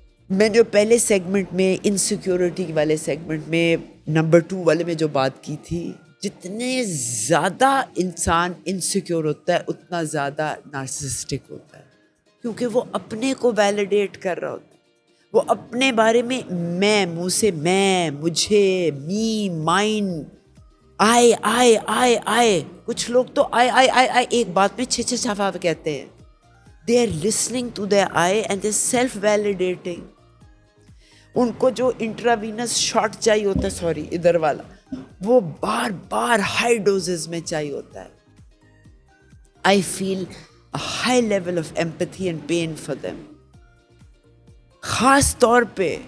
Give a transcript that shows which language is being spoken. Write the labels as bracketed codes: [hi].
[ur] میں جو پہلے سیگمنٹ میں انسیکیورٹی والے سیگمنٹ میں نمبر 2 والے میں جو بات کی تھی, جتنے زیادہ انسان انسیکیور ہوتا ہے اتنا زیادہ نارسسسٹک ہوتا ہے, کیونکہ وہ اپنے کو ویلیڈیٹ کر رہا ہوتا ہے. وہ اپنے بارے میں منہ سے میں, مجھے, [en] Me, mine, I. [ur] کچھ لوگ تو آئے ایک بات میں 6 کہتے ہیں. [en] They are listening to their I and they self validating. [ur] ان کو جو انٹراوینس شاٹ چاہیے ہوتا ہے, سوری ادھر والا, وہ بار بار ہائی ڈوزز میں چاہیے ہوتا ہے. [en] I feel a high level of empathy and pain for them, خاص طور پہ.